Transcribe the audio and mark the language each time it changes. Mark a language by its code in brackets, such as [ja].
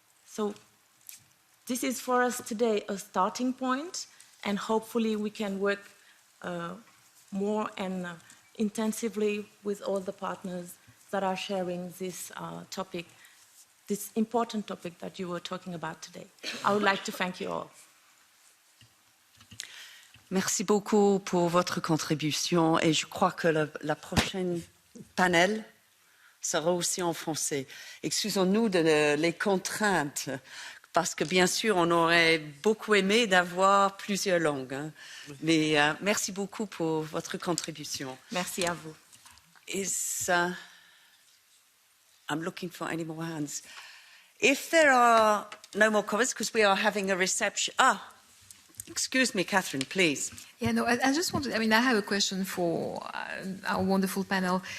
[en] So this is for us today a starting point, and hopefully we can work more and intensively with all the partners that are sharing this topic, this important topic that you were talking about today. I would like to thank you all. [fr] Merci beaucoup pour votre contribution, et je crois que la prochaine panel sera aussi en français. Excusons-nous de les contraintes, parce que bien sûr, on aurait beaucoup aimé d'avoir plusieurs langues. Hein. Mais merci beaucoup pour votre contribution. Merci à vous. [en] I'm looking for any more hands. If there are no more comments, because we are having a reception. Excuse me, Catherine, please. Yeah, no, I just wanted, I have a question for our wonderful panel.